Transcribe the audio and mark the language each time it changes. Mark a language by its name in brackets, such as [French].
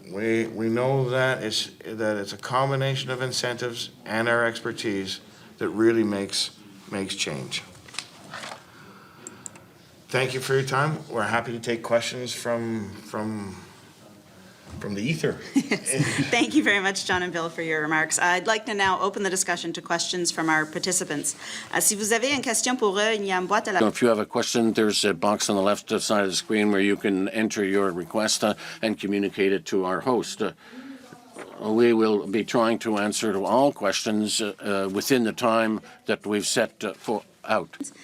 [English] We know that it's a combination of incentives and our expertise that really makes change. Thank you for your time. We're happy to take questions from the ether. Thank you very much, John and Bill, for your remarks. I'd like to now open the discussion to questions from our participants. [French] Si vous avez une question pour eux, il y a une boîte à la... [English] So if you have a question, there's a box on the left side of the screen where you can enter your request and communicate it to our host. We will be trying to answer to all questions within the time that we've set out.